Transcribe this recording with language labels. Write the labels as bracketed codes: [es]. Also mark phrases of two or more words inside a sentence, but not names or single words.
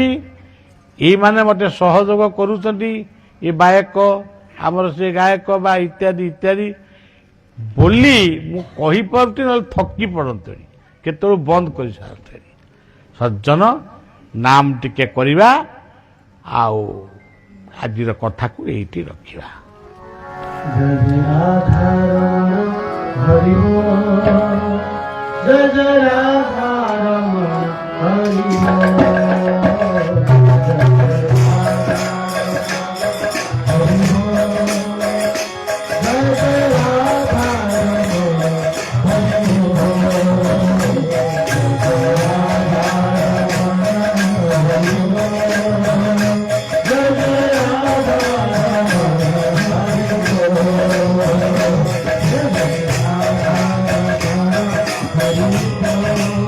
[or] ଏଇମାନେ ମୋତେ ସହଯୋଗ କରୁଛନ୍ତି, ଏ ଗାୟକ ଆମର ସେ ଗାୟକ ବା ଇତ୍ୟାଦି ଇତ୍ୟାଦି ବୋଲି ମୁଁ କହିପାରୁଛି, ନହେଲେ ଥକି ପଡ଼ନ୍ତଣି, କେତେବେଳୁ ବନ୍ଦ କରିସାରନ୍ତଣି। ସଜ୍ଜନ ନାମ ଟିକେ କରିବା, ଆଉ ଆଜିର କଥାକୁ ଏଇଠି ରଖିବା। [hi] जय जय राधा रमण हरि बोल, जय जय राधा रमण हरि बोल, जय जय राधा हरि बोल, जय जय राधा रमण हरि बोल, जय जय राधा रमण हरि बोल, जय जय राधा Hare